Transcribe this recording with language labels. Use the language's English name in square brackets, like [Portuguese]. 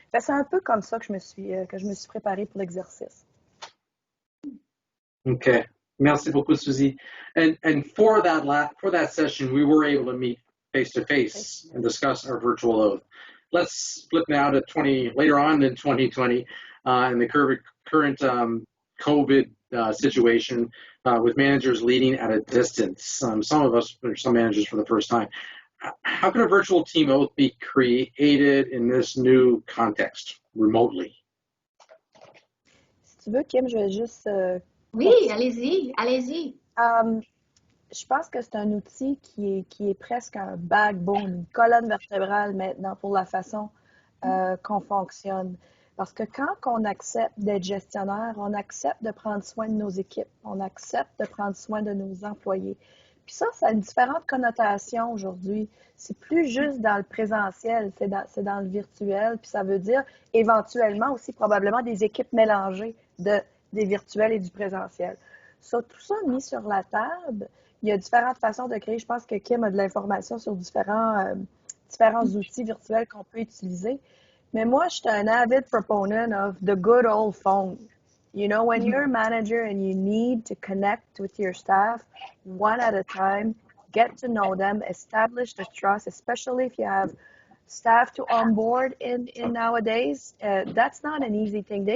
[French] C'est un peu comme ça que je me suis préparée pour l'exercice. Okay, merci beaucoup, Susie. [English] And for that session, we were able to meet face to face and discuss our virtual oath. Let's flip now to later on in 2020, in the current COVID situation with managers leading at a distance. Some managers for the first time. How can a virtual team oath be created in this new context, remotely? [French] Si tu veux, Kim, je vais juste... oui, allez-y. Je pense que c'est un outil qui est presque un backbone, une colonne vertébrale maintenant pour la façon qu'on fonctionne. Parce que quand on accepte d'être gestionnaire, on accepte de prendre soin de nos équipes, on accepte de prendre soin de nos employés. Puis ça a une différente connotation aujourd'hui. C'est plus juste dans le présentiel, c'est dans le virtuel. Puis ça veut dire éventuellement aussi probablement des équipes mélangées des virtuels et du présentiel. So, tout ça mis sur la table, il y a différentes façons de créer. Je pense que Kim a de l'information sur différents outils virtuels qu'on peut utiliser. Mais moi, je suis un [English] avid proponent of the good old phone. You know, when you're a manager and you need to connect with your staff one at a time, get to know them, establish the trust, especially if you have staff to onboard in nowadays, that's not an easy thing.